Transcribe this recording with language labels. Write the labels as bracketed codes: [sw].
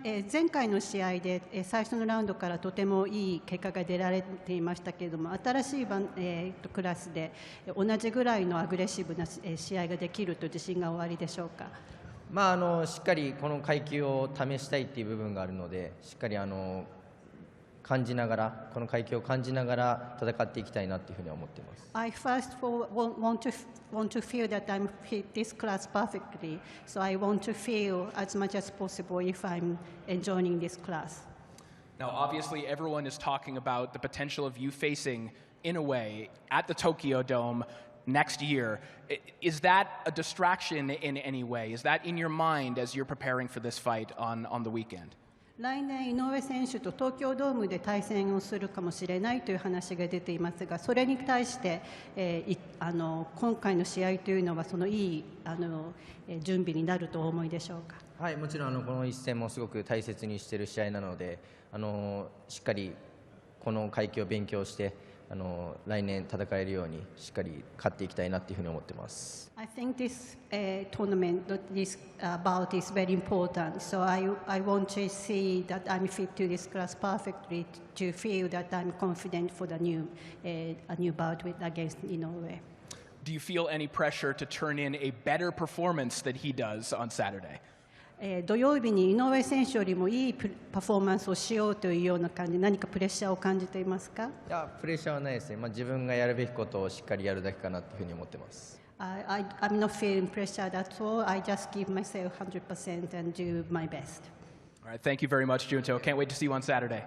[ja] 前回の試合で最初のラウンドからとてもいい結果が出られていましたけれども、新しいクラスで同じぐらいのアグレッシブな試合ができると自信がおありでしょうか。しっかりこの階級を試したいっていう部分があるので、しっかり感じながら、この階級を感じながら戦っていきたいなというふうに思っています。 [en] I first of all want to feel that I'm fit this class perfectly. So I want to feel as much as possible if I'm enjoying this class. Now, obviously, everyone is talking about the potential of you facing Inoue at the Tokyo Dome next year. Is that a distraction in any way? Is that in your mind as you're preparing for this fight on the weekend? [ja] 来年、井上選手と東京ドームで対戦をするかもしれないという話が出ていますが、それに対して、今回の試合というのはそのいい準備になるとお思いでしょうか。はい、もちろんこの一戦もすごく大切にしている試合なので、しっかりこの階級を勉強して来年戦えるようにしっかり勝っていきたいなというふうに思っています。 [en] I think this tournament, this bout is very important. So I want to see that I'm fit to this class perfectly to feel that I'm confident for the new bout against Inoue. Do you feel any pressure to turn in a better performance than he does on Saturday? [ja] 土曜日に井上選手よりもいいパフォーマンスをしようというような感じ、何かプレッシャーを感じていますか？いや、プレッシャーはないですね。自分がやるべきことをしっかりやるだけかなというふうに思っています。 [en] I'm not feeling pressure at all. I just give myself 100% and do my best. All right, thank you very much, Junto. Can't wait to see you on Saturday.